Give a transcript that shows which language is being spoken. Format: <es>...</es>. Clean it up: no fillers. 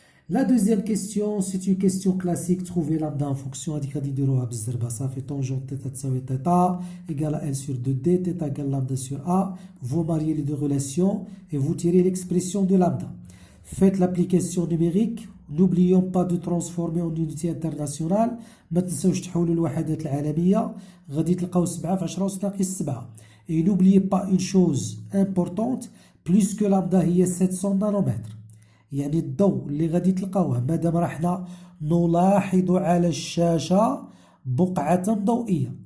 <fr>La deuxième question, c'est une question classique. Trouver lambda en fonction ça fait tangente θ</fr> <ar>تساوي</ar> <fr>θ égale à L sur 2D, θ égale lambda sur A. Vous mariez les deux relations et vous tirez l'expression de lambda. Faites l'application numérique. N'oublions pas de transformer en unité internationale.</fr> <ar>ما تنسوش تحولوا الوحدات العالمية. غادي تلقاو 7 في 10 وتناقص 7.</ar> <fr>Et n'oubliez pas une chose importante, plus que lambda</fr> <ar>هي</ar> <fr>700 nanomètres.</fr> <ar>يعني الضوء اللي غادي تلقاوه مادام راحنا نلاحظ على الشاشة بقعة ضوئية.</ar>